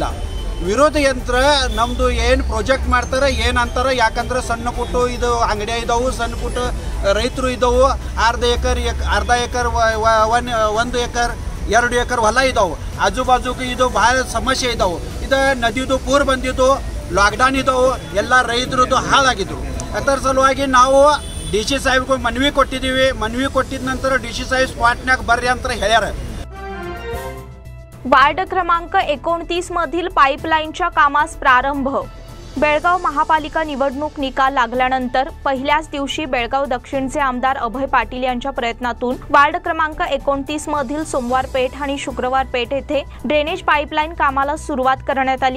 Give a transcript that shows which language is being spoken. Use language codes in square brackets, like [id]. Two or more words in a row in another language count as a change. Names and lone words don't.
[kn] ವಿರೋಧ ಯಂತ್ರ ನಮ್ಮದು ಏನು ಪ್ರಾಜೆಕ್ಟ್ ಮಾಡ್ತಾರೆ ಏನಂತಾರೆ, ಯಾಕಂದ್ರೆ ಸಣ್ಣ ಪುಟ್ಟು ಇದು ಅಂಗಡಿ ಇದಾವು, ಸಣ್ಣ ಪುಟ್ಟು ರೈತರು ಇದಾವು, ಅರ್ಧ ಎಕರ್ 1 ಎಕರ್ 2 ಎಕರ್ ಹೊಲ ಇದಾವು, ಆಜು ಬಾಜುಗೆ ಇದು ಭಾಳ ಸಮಸ್ಯೆ ಇದಾವು। ಇದು ನದಿದು ಪೂರ್ ಬಂದಿದ್ದು, ಲಾಕ್ಡೌನ್ ಇದಾವು, ಎಲ್ಲ ರೈತರದ್ದು ಹಾಳಾಗಿದ್ರು। ಅದರ ಸಲುವಾಗಿ ನಾವು DC ಸಾಹೇಬ್ಗೆ ಮನವಿ ಕೊಟ್ಟಿದ್ದೀವಿ। ಮನವಿ ಕೊಟ್ಟಿದ ನಂತರ DC ಸಾಹೇಬ್ ಸ್ಪಾಟ್ನಾಗ ಬರ್ರಿ ಅಂತ ಹೇಳ್ಯಾರ। [mr] वार्ड क्रमांक 29 मधील पाईपलाईनच्या कामास प्रारंभ। बेळगाव महापालिका निवडणूक निकाल लागल्यानंतर पहिल्याच दिवशी बेळगाव दक्षिणचे आमदार अभय पाटील यांच्या प्रयत्नातून वार्ड क्रमांक 29 मधील सोमवार पेठ आणि शुक्रवार पेठ येथे ड्रेनेज पाईपलाईन कामाला सुरुवात करण्यात आली।